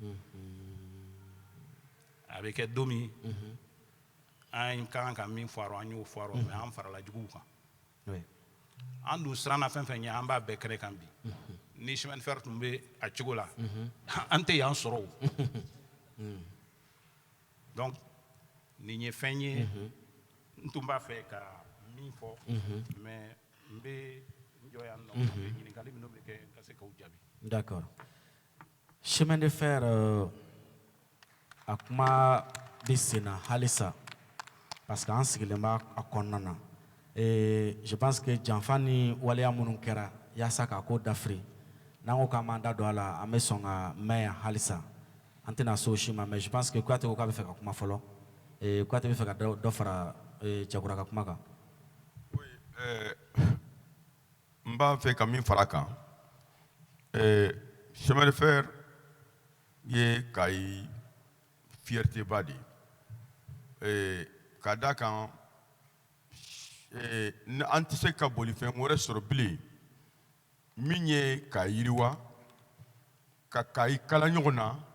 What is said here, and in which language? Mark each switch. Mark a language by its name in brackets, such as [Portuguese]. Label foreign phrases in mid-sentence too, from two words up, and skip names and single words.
[Bambara] a bɛ kɛ don min an ka kan ka min fɔ an y'o fɔ mais an farala juguw kan an dun siranna fɛn fɛn ɲɛ an b'a bɛɛ kɛrɛ kan bi ni [French] chemin de fer [Bambara] tun bɛ a cogo la an tɛ yan sɔrɔ o donc nin ye fɛn ye n tun b'a fɛ ka min fɔ mais n bɛ n jɔ yan nɔ ɲininkali minnu bɛ kɛ ka se k'o jaabi. [French] D'accord. Chemin de fer [Bambara] a kuma bɛ sen na halisa [French] parce que [Bambara] an sigilen b'a kɔnɔna na [French] je pense que [Bambara] janfa ni waleya minnu kɛra yaasa k'a ko dafiri n'an ko k'an b'an da don a la an bɛ sɔn ka mɛn yan halisa an tɛna se o si ma [French] mais je pense que [Bambara] Kuyate ko k'a bɛ fɛ ka kuma fɔlɔ Kuyate bɛ fɛ ka dɔ fara Cɛkura ka kuma kan. n b'a fɛ ka min fara a kan [French] chemin de fer [Bambara] ye Kayi fierté ba de ye ka d'a kan an tɛ se ka bolifɛn wɛrɛ sɔrɔ bilen min ye k'a yiriwa ka Kayi kala ɲɔgɔn na